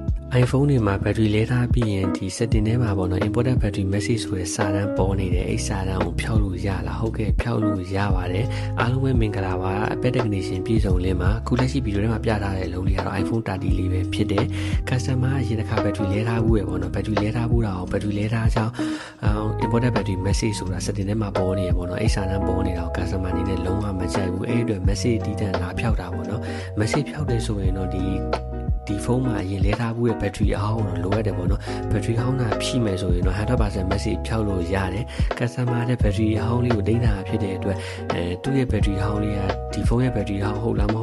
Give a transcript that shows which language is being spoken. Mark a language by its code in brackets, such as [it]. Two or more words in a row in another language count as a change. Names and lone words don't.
[my] iPhone တွေမှာ battery လဲထားပြီးရင်ဒီ setting ထဲမှာပေါ့နော် [en] important battery message [my] ဆိုတဲ့စာတန်းပေါ်နေတယ်အဲ့စာတန်းကိုဖျောက်လို့ရလားဟုတ်ကဲ့ဖျောက်လို့ရပါတယ်အားလုံးပဲမင်္ဂလာပါအပက် technician ပြည်စုံလင်းမှာခုလက်ရှိဗီဒီယိုထဲမှာပြထားတဲ့အလုံးလေးကတော့ iPhone 30လေးပဲဖြစ်တယ် customer အရင်တစ်ခါ battery လဲထားဘူးရပေါ့နော် battery လဲထားဘူးတာအောင် battery လဲထားကြောင်း [en] important battery message [my] ဆိုတာ setting ထဲမှာပေါ်နေရပေါ့နော်အဲ့စာတန်းပေါ်နေတာကို customer အနေနဲ့လုံးဝမကြိုက်ဘူးအဲ့အတွက် message တီးတန့်လာဖျောက်တာပေါ့နော် message ဖျောက်တယ်ဆိုရင်တော့ဒီဖုန်းမှာအရင်လဲထားဘူးရဲ့ battery အဟောင်းတော့လိုရတယ်ပေါ့နော် battery ဟောင်းတာဖြည့်မယ်ဆိုရင်တော့ 100% message ဖြောက်လို့ရတယ် customer တဲ့ battery အဟောင်းလေးကိုတိန်းတာဖြစ်တဲ့အတွက်သူ့ရဲ့ battery ဟောင်းလေးကဒီဖုန်းရဲ့ battery ဟောင်းဟုတ်လားမ